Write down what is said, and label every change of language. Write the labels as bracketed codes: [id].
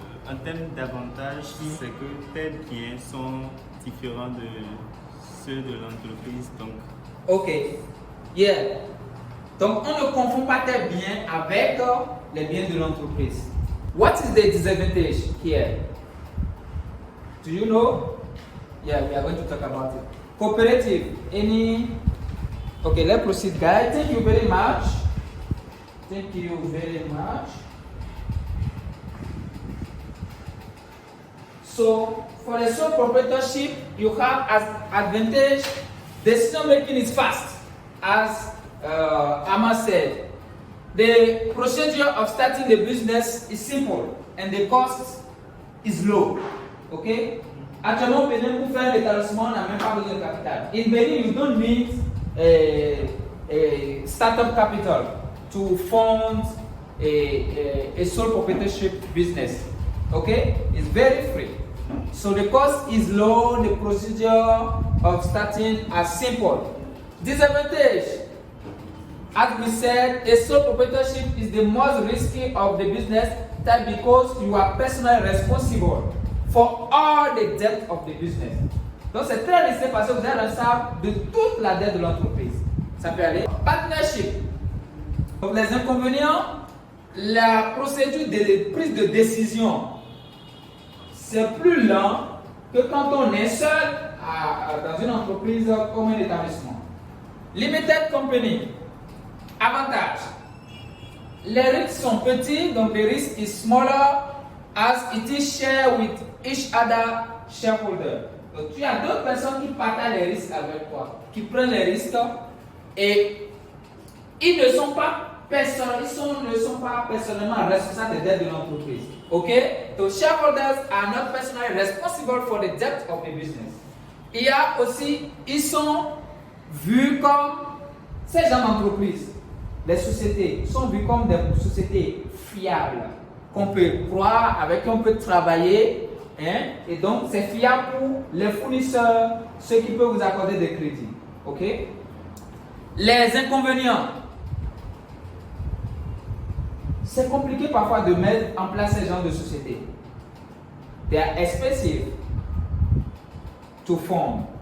[fr] En termes d'avantages, c'est que tes biens sont différents de ceux de l'entreprise. Donc, [en] ok, yeah. [fr] Donc on ne confond pas tes biens avec les biens de l'entreprise. [en] What is the disadvantage here? Do you know? Yeah, we are going to talk about it. Cooperative, any? Okay, let's proceed, guys. Thank you very much. Thank you very much. So for the sole proprietorship, you have as advantage, decision making is fast, as Amma said. The procedure of starting the business is simple and the cost is low. Okay? [fr] Actuellement, Benin, pour faire l'établissement, on n'a même pas besoin de capital. [en] In Benin, you don't need a startup capital to fund a sole proprietorship business. Okay? It's very free. So the cost is low, the procedure of starting is simple. Disadvantage. as we said, a sole proprietorship is the most risky of the business type because you are personally responsible for all the debt of the business. [fr] Donc c'est très risqué parce que vous êtes responsable de toute la dette de l'entreprise. Ça peut aller. Partnership. Donc les inconvénients, la procédure de prise de décision, c'est plus lent que quand on est seul dans une entreprise comme un établissement. [en] Limited company. [fr] Avantage. Les risques sont petits, donc [en] the risk is smaller as it is shared with each other shareholder. [fr] Donc tu as d'autres personnes qui partagent les risques avec toi, qui prennent les risques et ils ne sont pas personnellement responsables des dettes de l'entreprise. [en] Okay? So shareholders are not personally responsible for the debt of the business. [fr] Il y a aussi, ils sont vus comme ces gens d'entreprise. Les sociétés sont vues comme des sociétés fiables, qu'on peut croire, avec qui on peut travailler. Hein? Et donc, c'est fiable pour les fournisseurs, ceux qui peuvent vous accorder des crédits. Okay? Les inconvénients. C'est compliqué parfois de mettre en place ces genres de sociétés. [en] They are expensive to form.